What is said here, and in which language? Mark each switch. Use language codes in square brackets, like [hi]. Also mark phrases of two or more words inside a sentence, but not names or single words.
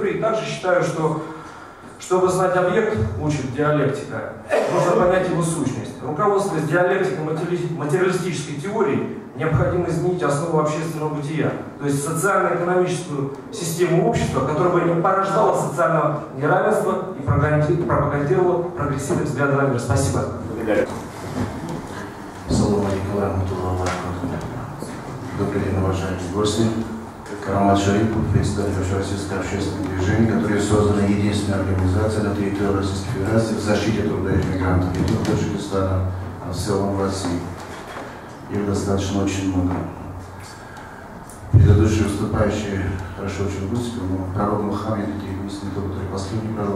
[ru] И также считаю, что чтобы знать объект, учит диалектика, нужно понять его сущность. Руководствуясь диалектикой материалистической теории, необходимо изменить основу общественного бытия, то есть социально-экономическую систему общества, которая бы не порождала социального неравенства и пропагандировала прогрессивные взгляды на мир. Спасибо. [ar] سلام عليكم ورحمة الله وبركاته. [ru] Добрый день, уважаемые гости. Карамат Шарипов, представитель Общероссийского общественного движения, которое создано единственная организация на территории Российской Федерации в защите труда иммигрантов не только Таджикистана, а в целом в России. Их достаточно очень много. Предыдущие выступающие хорошо очень выступили, но пророк Мухаммед — это единственный, который последний пророк.